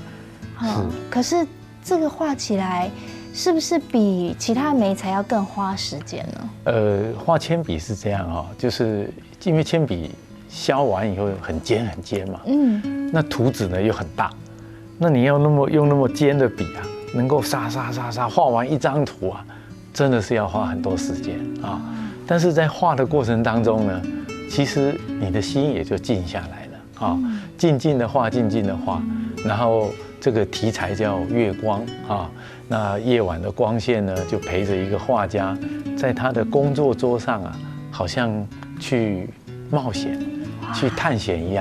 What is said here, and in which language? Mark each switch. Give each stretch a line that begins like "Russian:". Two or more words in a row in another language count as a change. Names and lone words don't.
Chinese: 可是這個畫起來，是不是比其他媒材要更花時間呢？畫鉛筆是這樣哦，就是因為鉛筆削完以後很尖很尖嘛，那圖紙呢又很大，那你要用那麼尖的筆啊，能夠刷畫完一張圖啊，真的是要花很多時間啊。但是在画的过程当中呢，其实你的心也就静下来了啊，静静的画，静静的画，然后这个题材叫月光啊，那夜晚的光线呢，就陪着一个画家，在他的工作桌上啊，好像去冒险、去探险一样。